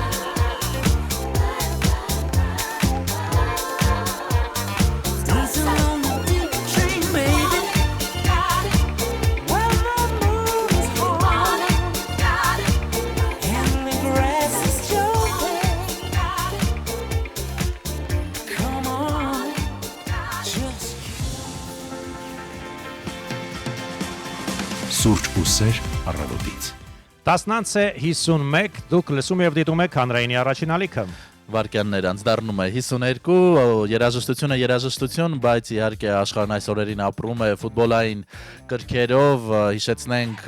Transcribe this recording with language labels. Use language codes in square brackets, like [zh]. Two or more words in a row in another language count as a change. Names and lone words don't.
[en] Dancing on the deep train, baby. Where the moon is hot and the grass is jumping. Come on, just [hy] Սուրճ ու սեր առավոտից։ 19:51 դուք լսում եւ դիտում եք հանրայինի առաջին ալիքը։ Վարկյաններ անց դառնում է 52, երաժշտությունը երաժշտություն, բայց իհարկե աշխարհն այս օրերին ապրում է ֆուտբոլային կրքերով, հիշեցնենք